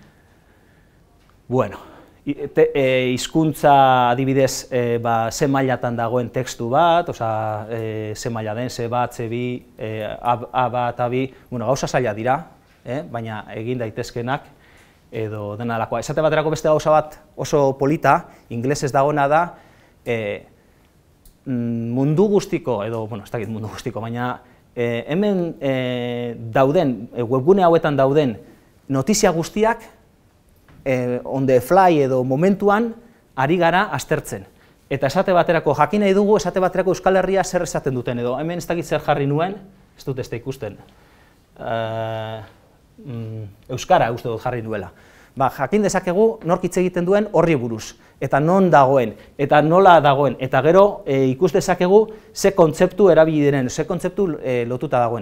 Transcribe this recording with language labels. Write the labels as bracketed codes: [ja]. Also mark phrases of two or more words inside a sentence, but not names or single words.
[eu] Hizkuntza adibidez ze mailatan dagoen tekstu bat, ze maila den, ze bat, ze bi, a bat, a bi, gauza zaila dira, baina egin daitezkenak edo dena delakoa. Esate baterako beste gauza bat oso polita, ingelesez dagoena da, mundu guztiko, edo, ez dakit mundu guztiko, baina hemen dauden, webgune hauetan dauden notizia guztiak, [en] on the fly [eu] edo momentuan ari gara aztertzen. Eta esate baterako jakin nahi dugu, esate baterako Euskal Herria zer esaten duten edo, hemen ez dakit zer jarri nuen, ez dut ez da ikusten, euskara uste dut jarri nuela. Jakin dezakegu nork hitz egiten duen horri buruz, eta non dagoen, eta nola dagoen, eta gero ikus dezakegu ze kontzeptu erabili diren, ze kontzeptu lotuta dagoen.